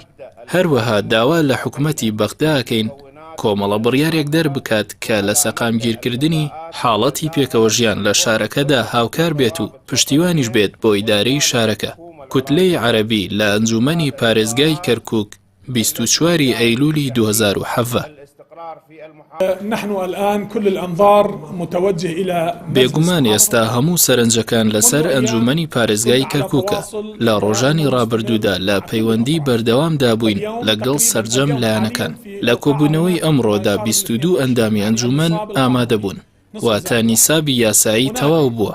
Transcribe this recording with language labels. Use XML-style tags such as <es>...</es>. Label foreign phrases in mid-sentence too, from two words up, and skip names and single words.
<ckb>هەروەها داوا لە حکوومەتی بەغداکەین کۆمەڵە بڕیارێک دەربکات کە لە سەقامگیرکردنی حاڵەتی پێکەوە ژیان لە شارەکەدا هاوکار بێت و پشتیوانیش بێت بۆ ئیدارەی شارەکە. کوتلەی عەرەبی لە ئەنجومەنی پارێزگای کەرکووک 24 ئەیلولی 2007.</ckb> <ar>نحن الآن كل الأنظار متوجه إلى</ar> <ckb>بێگومان ئێستا هەموو سەرنجەکان لەسەر ئەنجومەنی پارێزگای کەرکووکە. لە ڕۆژانی ڕابردوودا لە پەیوەندی بەردەوامدا بووین لەگەڵ سەرجەم لایەنەکان. لە کۆبوونەوەی ئەمڕۆدا 22 ئەندامی ئەنجومەن ئامادە بوون، واتە نیسابی یاسایی تەواو بووە.</ckb>